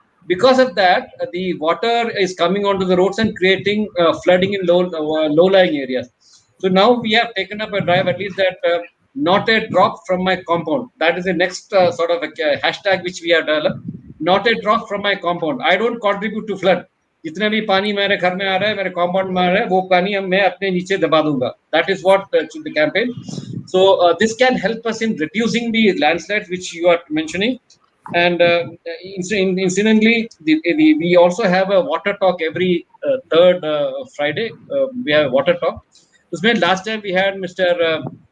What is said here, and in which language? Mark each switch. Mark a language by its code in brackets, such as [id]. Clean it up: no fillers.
[en] Because of that, the water is coming onto the roads and creating flooding in low-lying areas. So now we have taken up a drive, at least that not a drop from my compound. That is the next sort of a hashtag which we have developed. Not a drop from my compound. I don't contribute to flood. [hi] जितने भी पानी मेरे घर में आ रहा है, मेरे compound में आ रहा है, वो पानी मैं अपने नीचे दबा दूंगा. [en] That is what the campaign. So this can help us in reducing the landslides which you are mentioning. And incidentally, we also have a water talk every third Friday. We have a water talk. Last time we had Mr.